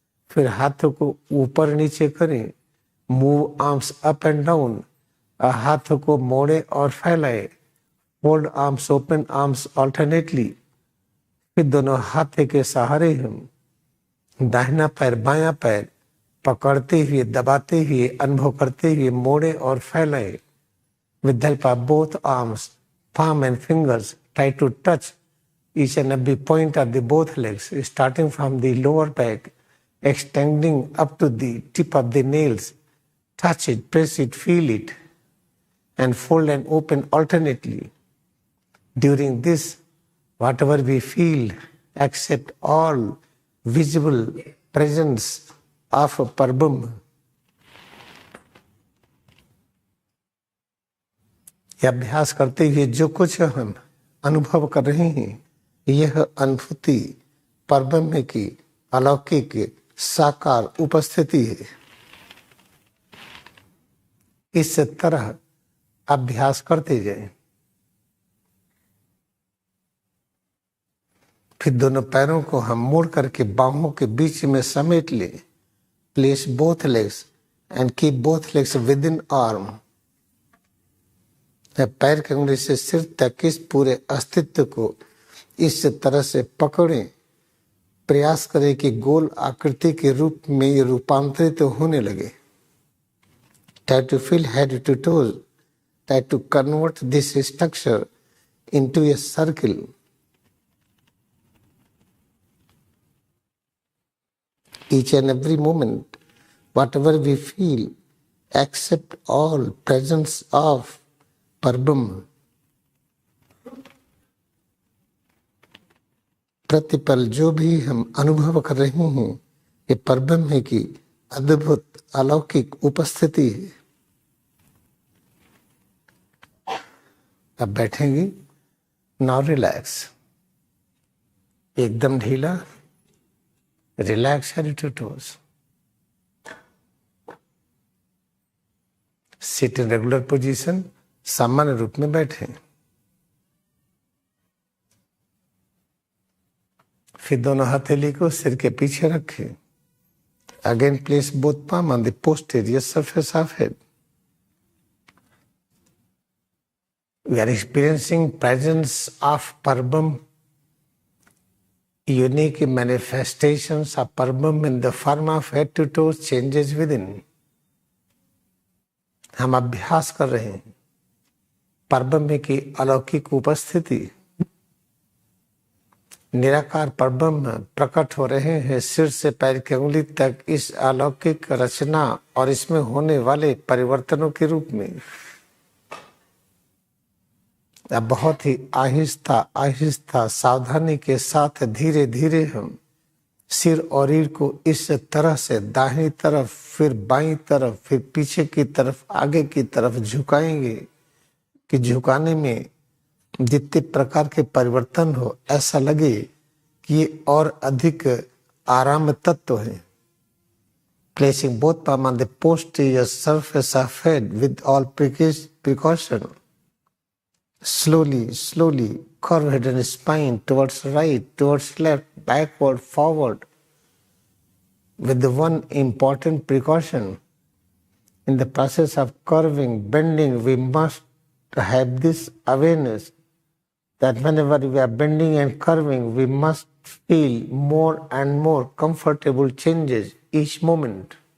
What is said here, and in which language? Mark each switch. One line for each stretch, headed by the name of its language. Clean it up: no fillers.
Hindi: फिर हाथों को ऊपर नीचे करें,
English: move arms up and down,
Hindi: हाथों को मोड़े और फैलाएं।
English: Hold arms open, arms alternately.
Hindi: फिर दोनों हाथ के सहारे हम दाहिना पैर बायां पैर पकड़ते हुए, दबाते हुए, अनुभव करते हुए मोड़े और फैलाएं।
English: With the help of both arms, palm and fingers, try to touch each and every point of the both legs, starting from the lower back, extending up to the tip of the nails. Touch it, press it, feel it, and fold and open alternately. During this, whatever we feel, accept all visible presence of Parabram.
Hindi: यह अभ्यास करते हुए जो कुछ हम अनुभव कर रहे हैं, यह अनुभूति परब्रह्म की अलौकिक साकार उपस्थिति है। इस तरह अभ्यास करते जाएं। फिर दोनों पैरों को हम मोड़ करके बाहों के बीच में समेट लें।
English: Place both legs and keep both legs within arm.
Hindi: पैर की अंगुली से सिर तक इस पूरे अस्तित्व को इस तरह से पकड़ें, प्रयास करें कि गोल आकृति के रूप में ये रूपांतरित होने लगे।
English: Try to feel head to toes. Try to convert this structure into a circle. Each and every moment, whatever we feel, accept all presence of परब्रह्म।
Hindi: प्रतिपल जो भी हम अनुभव कर रहे हैं, ये परब्रह्म की अद्भुत अलौकिक उपस्थिति है। अब बैठेंगे।
English: now relax,
Hindi: एकदम ढीला,
English: Relax head to toes. Sit in regular position,
Hindi: सामान्य रूप में बैठे। फिर दोनों हथेली को सिर के पीछे रखें।
English: Again place both palm on the posterior surface of head. We are experiencing presence of Parabram, unique manifestations of Parabram in the form of head to toes changes within.
Hindi: हम अभ्यास कर रहे हैं परब्रह्म की अलौकिक उपस्थिति, निराकार परब्रह्म प्रकट हो रहे हैं सिर से पैर की उंगली तक इस अलौकिक रचना और इसमें होने वाले परिवर्तनों के रूप में। अब बहुत ही आहिस्ता आहिस्ता सावधानी के साथ धीरे धीरे हम सिर और रीढ़ को इस तरह से दाहिनी तरफ, फिर बाईं तरफ, फिर पीछे की तरफ, आगे की तरफ झुकाएंगे कि झुकाने में जितने प्रकार के परिवर्तन हो ऐसा लगे कि ये और अधिक आराम तत्व है।
English: Placing both palms on the posterior surface of head with all precaution. Slowly, slowly curve head and spine towards right, towards left, backward, forward. With the one important precaution, in the process of curving, bending, we must have this awareness that whenever we are bending and curving, we must feel more and more comfortable changes each moment.